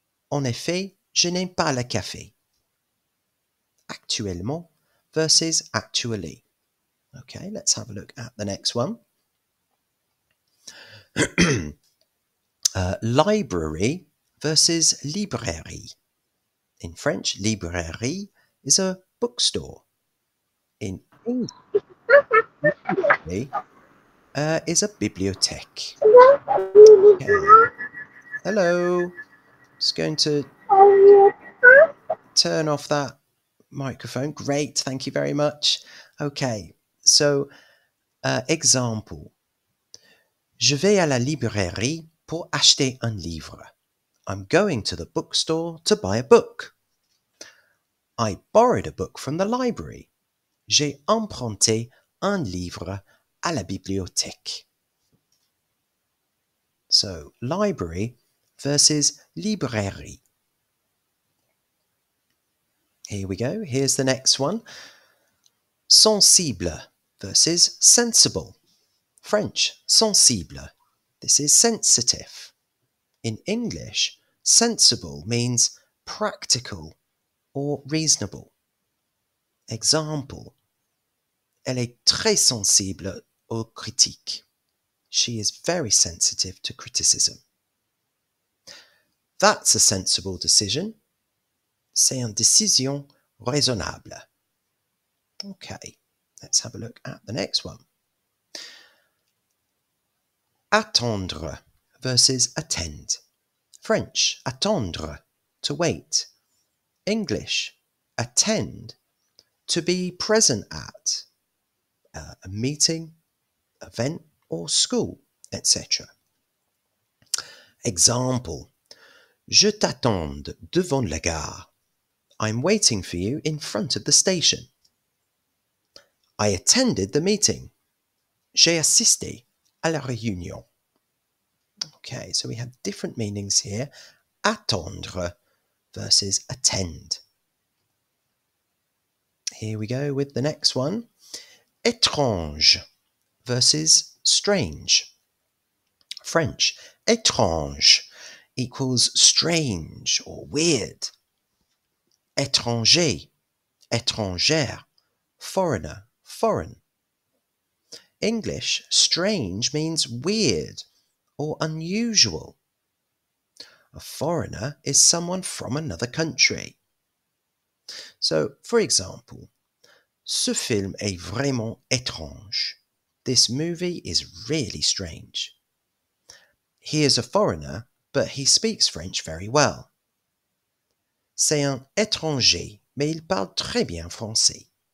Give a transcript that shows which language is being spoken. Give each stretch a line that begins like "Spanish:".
French: En effet, je n'aime pas le café. Actuellement versus actually.
English: Okay, let's have a look at the next one. Library versus librairie. In French, librairie is a bookstore. In English, is a bibliothèque. Okay. Hello. Just going to turn off that microphone. Great, thank you very much. Okay, so example.
French: Je vais à la librairie pour acheter un livre.
English: I'm going to the bookstore to buy a book. I borrowed a book from the library.
French: J'ai emprunté un livre à la bibliothèque.
English: So, library versus librairie. Here we go. Here's the next one. Sensible versus sensible. French, sensible. This is sensitive. In English, sensible means practical or reasonable. Example.
French: Elle est très sensible aux critiques.
English: She is very sensitive to criticism. That's a sensible decision.
French: C'est une décision raisonnable.
English: Okay, let's have a look at the next one. Attendre versus attend. French, attendre, to wait. English, attend, to be present at a meeting, event, or school, etc. Example.
French: Je t'attends devant la gare.
English: I'm waiting for you in front of the station. I attended the meeting.
French: J'ai assisté à la réunion.
English: Okay, so we have different meanings here. Attendre versus attend. Here we go with the next one. Étrange versus strange. French, étrange equals strange or weird. Étranger, étrangère, foreigner, foreign. English, strange means weird or unusual. A foreigner is someone from another country. So, for example,
French: ce film est vraiment étrange.
English: This movie is really strange. He is a foreigner, but he speaks French very well.
French: C'est un étranger, mais il parle très bien français.